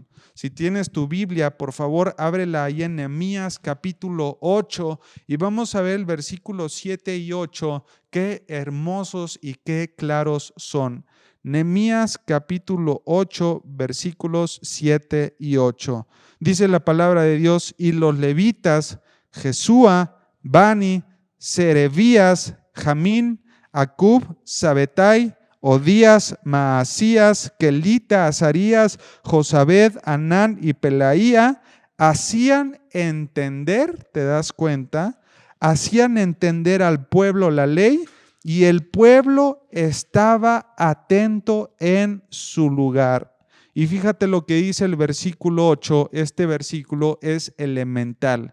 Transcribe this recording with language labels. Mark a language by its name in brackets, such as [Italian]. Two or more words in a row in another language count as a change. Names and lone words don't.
[Spanish] Si tienes tu Biblia, por favor, ábrela ahí en Nehemías capítulo 8 y vamos a ver el versículo 7 y 8, qué hermosos y qué claros son. Nehemías capítulo 8, versículos 7 y 8. Dice la palabra de Dios, y los levitas, Jesúa, Bani, Serebías, Jamín, Acub, Sabetai, Odías, Maasías, Kelita, Azarías, Josabed, Anán y Pelaía, hacían entender, ¿te das cuenta? Hacían entender al pueblo la ley y el pueblo estaba atento en su lugar. Y fíjate lo que dice el versículo 8, este versículo es elemental.